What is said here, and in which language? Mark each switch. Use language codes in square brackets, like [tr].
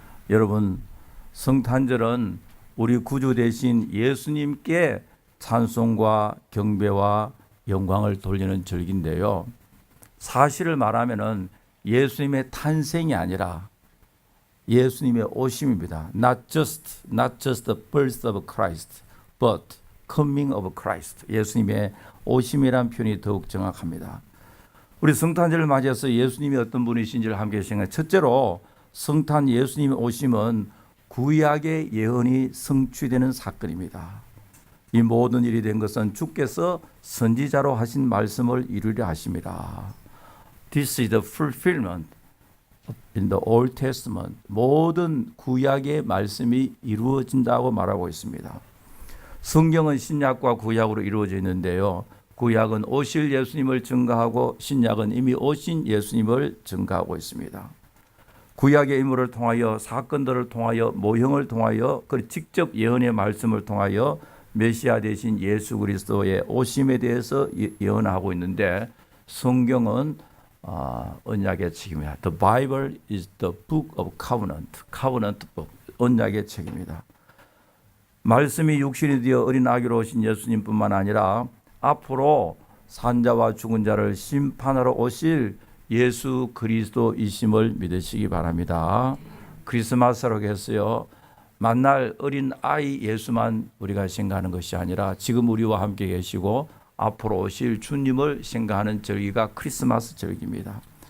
[ko] 여러분, 성탄절은 우리 구주 대신 예수님께 찬송과 경배와 영광을 돌리는 절기인데요. 사실을 말하면은 예수님의 탄생이 아니라 예수님의 오심입니다. [en] Not just the birth of Christ, but coming of Christ. [ko] 예수님의 오심이란 표현이 더욱 정확합니다. 우리 성탄절을 맞이해서 예수님이 어떤 분이신지를 함께 생각해. 첫째로 성탄 예수님의 오심은 구약의 예언이 성취되는 사건입니다. 이 모든 일이 된 것은 주께서 선지자로 하신 말씀을 이루려 하심이라. [en] This is the fulfillment in the Old Testament. [ko] 모든 구약의 말씀이 이루어진다고 말하고 있습니다. 성경은 신약과 구약으로 이루어져 있는데요. 구약은 오실 예수님을 증거하고 신약은 이미 오신 예수님을 증거하고 있습니다. 구약의 인물을 통하여 사건들을 통하여 모형을 통하여 그 직접 예언의 말씀을 통하여 메시아 대신 예수 그리스도의 오심에 대해서 예언하고 있는데 성경은 언약의 책입니다. [en] The Bible is the book of covenant. covenant book. [ko] 언약의 책입니다. 말씀이 육신이 되어 어린 아기로 오신 예수님뿐만 아니라 앞으로 산자와 죽은 자를 심판하러 오실 예수 그리스도이심을 믿으시기 바랍니다. 크리스마스라고 했어요. 만날 어린 아이 예수만 우리가 생각하는 것이 아니라 지금 우리와 함께 계시고 앞으로 오실 주님을 생각하는 절기가 크리스마스 절기입니다.